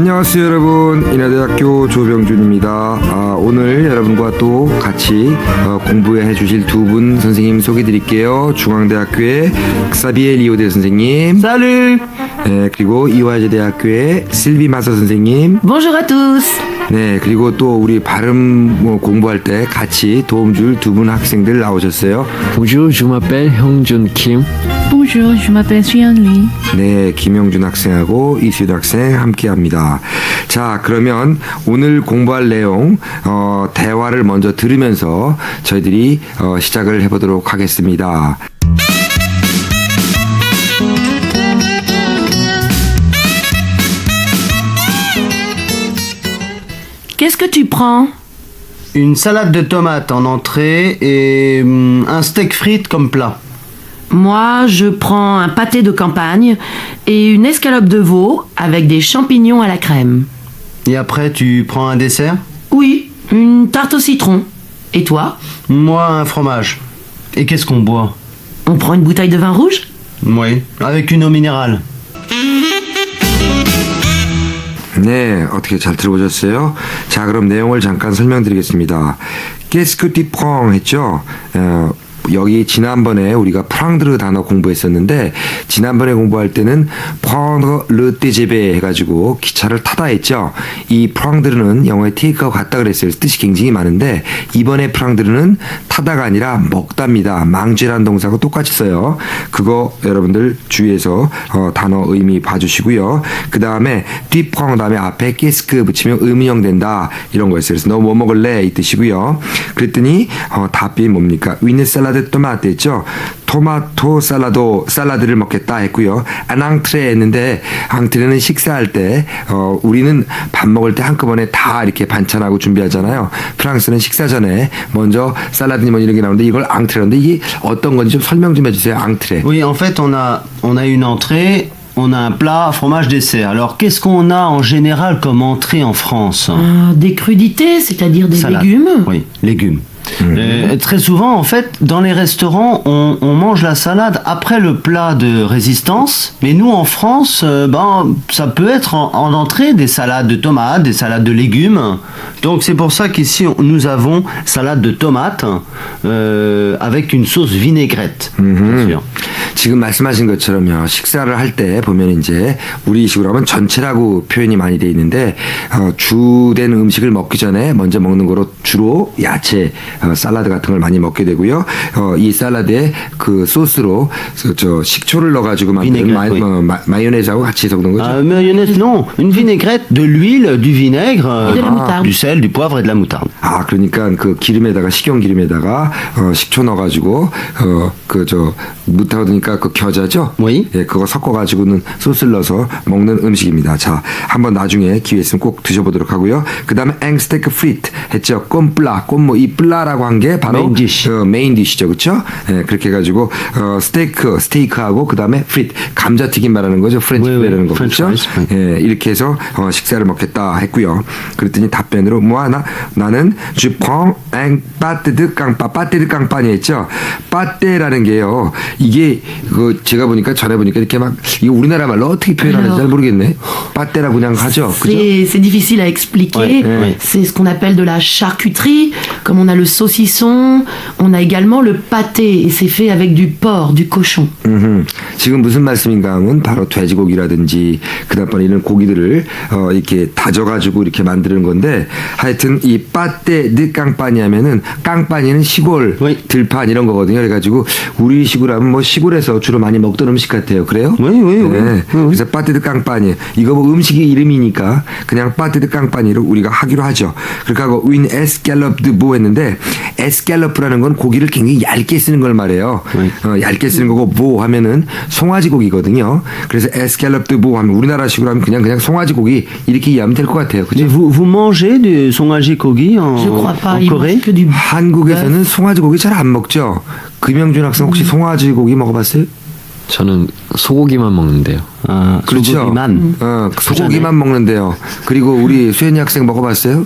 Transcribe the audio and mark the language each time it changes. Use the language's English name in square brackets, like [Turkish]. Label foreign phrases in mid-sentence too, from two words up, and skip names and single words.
[Korean] 안녕하세요 여러분, 인하대학교 조병준입니다. 오늘 여러분과 또 같이 공부해 주실 두 분 선생님 소개해 드릴게요. 중앙대학교의 엑사비에 리오데 선생님, [French] Salut. [Korean] 네, 그리고 이화여대학교의 실비 마서 선생님, [French] Bonjour à tous. [Korean] 네, 그리고 또 우리 발음 공부할 때 같이 도움 줄 두 분 학생들 나오셨어요. [French] Bonjour, je m'appelle Hyungjun Kim. Bonjour, je m'appelle Suyan Lee. [Korean] 네, 김영준 학생하고 이수연 학생 함께합니다. 자, 그러면 오늘 공부할 내용 대화를 먼저 들으면서 저희들이 시작을 해보도록 하겠습니다. [French] Qu'est-ce que tu prends? Une salade de tomates en entrée et un steak frites comme plat. Moi, je prends un pâté de campagne et une escalope de veau avec des champignons à la crème. Et après, tu prends un dessert? Oui, une tarte au citron. Et toi? Moi, un fromage. Et qu'est-ce qu'on boit? On prend une bouteille de vin rouge? Oui, avec une eau minérale. [Korean] 네, 어떻게 잘 들어보셨어요? 자, 그럼 내용을 잠깐 설명드리겠습니다. [French] Qu'est-ce que tu prends 했죠? [Korean] 여기 지난번에 우리가 프랑드르 단어 공부했었는데 지난번에 공부할 때는 [French] prendre le TGV [Korean] 해가지고 기차를 타다 했죠. 이 프랑드르는 영어에 take하고 같다 그랬어요. 뜻이 굉장히 많은데 이번에 프랑드르는 타다가 아니라 먹답니다. 망쥐라는 동사하고 똑같이 써요. 그거 여러분들 주의해서 단어 의미 봐주시고요. 그 다음에 뒤prend 다음에 앞에 [French] qu'est-ce que [Korean] 붙이면 의문형 된다 이런 거였어요. 그래서 너 뭐 먹을래 이 뜻이고요. 그랬더니 답이 뭡니까? 위는 샐러드 토마토 했죠. 토마토 샐러드를 먹겠다 했고요. 앙트레 했는데 앙트레는 식사할 때 우리는 밥 먹을 때 한꺼번에 다 이렇게 반찬하고 준비하잖아요. 프랑스는 식사 전에 먼저 샐러드니 뭐 이런 게 나오는데 이걸 앙트레인데 이게 어떤 건지 좀 설명 좀 해주세요. 앙트레. [French] Oui, en fait, on a une entrée, on a un plat, fromage, dessert. Alors, qu'est-ce qu'on a en général comme entrée en France? Des crudités, c'est-à-dire des Salade. légumes. Oui, légumes. Très souvent, en fait, dans les restaurants, on mange la salade après le plat de résistance. Mais nous, en France, ça peut être en entrée des salades de tomates, des salades de légumes. Donc, c'est pour ça qu'ici, nous avons salade de tomates avec une sauce vinaigrette, bien sûr. [Korean] 지금 말씀하신 것처럼요. 식사를 할 때 보면 이제 우리식으로 하면 전체라고 표현이 많이 돼 있는데 주된 음식을 먹기 전에 먼저 먹는 거로 주로 야채, 샐러드 같은 걸 많이 먹게 되고요. 이 샐러드에 그 소스로 저 식초를 넣어가지고 만든 마요네즈하고 같이 섞는 거죠. [French] Mayonnaise, non. Une vinaigrette, de l'huile, du vinaigre, Et de la moutarde. du sel, du poivre et de la moutarde. [Korean] 아, 그러니까 그 기름에다가 식용 기름에다가 식초 넣어가지고 그 저 무타우드니까 그 겨자죠. Oui. 예, 그거 섞어가지고는 소스를 넣어서 먹는 음식입니다. 자, 한번 나중에 기회 있으면 꼭 드셔보도록 하고요. 그 다음에 [French] un steak frites [Korean] 했죠. 꼼플라, 꼼뭐 이 플라라고 한 게 바로 [English] main dish. main dish, [Korean] 그렇죠? 예, 그렇게 해가지고 스테이크하고 그 다음에 프리트, 감자튀김 말하는 거죠. 프렌치 [French] Oui, oui. [Korean] 프라이라는 거 French 그렇죠? fries. 예, 이렇게 해서 식사를 먹겠다 했고요. 그랬더니 답변으로 나는 [French] je prends un pâté de campa, pâté de campagne [Korean] 했죠. 빠떼라는 게요. 이게 제가 보니까 전에 보니까 이렇게 막 이거 우리나라 말로 어떻게 표현하는지 잘 모르겠네. 빠떼라고 그냥 하죠. 그죠? C'est difficile à expliquer. Ouais, ouais. C'est ce qu'on appelle de la charcuterie. Comme on a le saucisson, on a également le pâté. Et c'est fait avec du porc, du cochon. 지금 무슨 말씀인가 하면 바로 돼지고기라든지 그다음에 이런 고기들을 이렇게 다져가지고 이렇게 만드는 건데 하여튼 이 [French] pâté de campagne [Korean] 하면은 깡빠니는 시골 Oui. 들판 이런 거거든요. 그래가지고 우리 식으로 하면 뭐 시골에서 주로 많이 먹던 음식 같아요. 그래요? [French] Oui, oui, oui. [Korean] 네. 그래서 [French] pâté de campagne [Korean] 이거 뭐 음식의 이름이니까 그냥 빠떼 드 깡빠니로 우리가 하기로 하죠. 그렇게 하고 [French] une escalope de [Korean] 뭐 했는데 에스캘러프라는 건 고기를 굉장히 얇게 쓰는 걸 말해요. 얇게 쓰는 거고 뭐 하면은 송아지 고기거든요. 그래서 에스캘럽드 뭐 하면 우리나라식으로 하면 그냥 송아지 고기 이렇게 이해하면 될 것 같아요. 그죠? [French] Mais vous mangez du [Korean] 송아지 고기 [French] Je crois pas. en Ils Corée? mangent que du [Korean] 한국에서는 송아지 고기 잘 안 먹죠. 금영준 학생 혹시 송아지 고기 먹어봤어요? 저는 소고기만 먹는데요. 그렇죠. 소고기만. 소고기만 먹는데요. 그리고 우리 수현이 학생 먹어봤어요?